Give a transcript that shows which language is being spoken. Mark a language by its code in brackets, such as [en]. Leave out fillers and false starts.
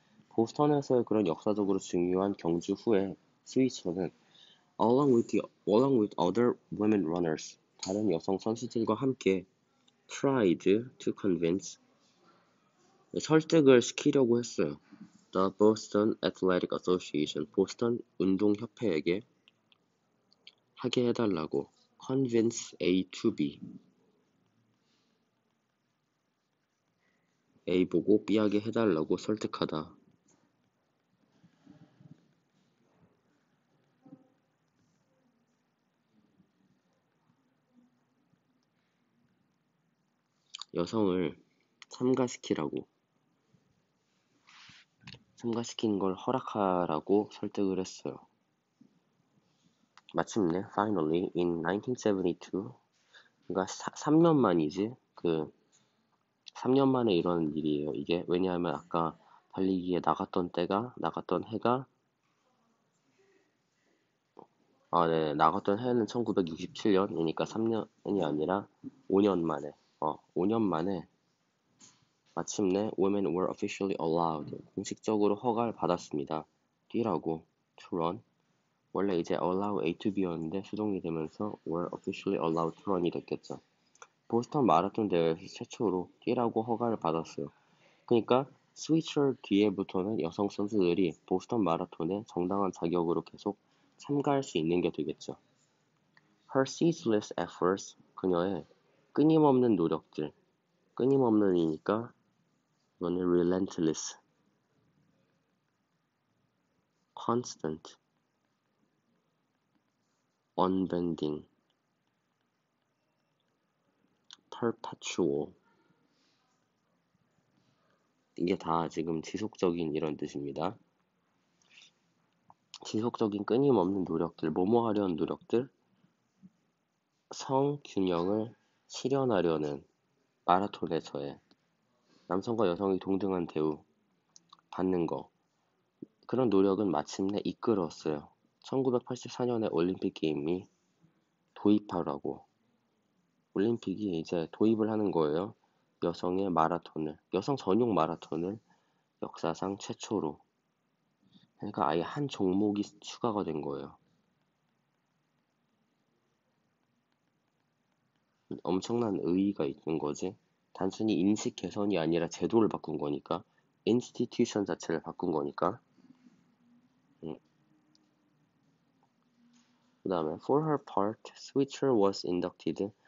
[ko] 보스턴에서의 그런 역사적으로 중요한 경주 후에 스위처는 [en] along with other women runners, [ko] 다른 여성 선수들과 함께 [en] tried to convince, [ko] 설득을 시키려고 했어요. [en] The Boston Athletic Association, [ko] 보스턴 운동협회에게 하게 해달라고. convince A to B, A 보고 B 하게 해달라고 설득하다. 여성을 참가시킨 걸 허락하라고 설득을 했어요. 마침내 finally in 1972, 그러니까 3년 만이지, 그 3년 만에 이러는 일이에요. 이게 왜냐하면 아까 달리기에 나갔던 해가 나갔던 해는 1967년이니까 3년이 아니라 5년 만에 5년 만에 마침내 [en] women were officially allowed [ko] 공식적으로 허가를 받았습니다. 뛰라고 to run. 원래 이제 allow A to B였는데 수동이 되면서 [en] were officially allowed to run [ko] 이 됐겠죠. 보스턴 마라톤 대회에서 최초로 뛰라고 허가를 받았어요. 그러니까 스위처 뒤에부터는 여성 선수들이 보스턴 마라톤에 정당한 자격으로 계속 참가할 수 있는 게 되겠죠. [en] Her ceaseless efforts, [ko] 그녀의 끊임없는 노력들, 끊임없는이니까 이거는 relentless, constant, unbending, perpetual. 이게 다 지금 지속적인 이런 뜻입니다. 지속적인 끊임없는 노력들, 뭐뭐 하려는 노력들, 성균형을 실현하려는 마라톤에서의 남성과 여성이 동등한 대우 받는 거, 그런 노력은 마침내 이끌었어요. 1984년에 올림픽 게임이 도입하라고. 올림픽이 이제 도입을 하는 거예요. 여성 전용 마라톤을 역사상 최초로. 그러니까 아예 한 종목이 추가가 된 거예요. 엄청난 의의가 있는 거지. 단순히 인식 개선이 아니라 제도를 바꾼 거니까. 인스티튜션 자체를 바꾼 거니까. 그 다음에 [en] for her part, Switcher was inducted.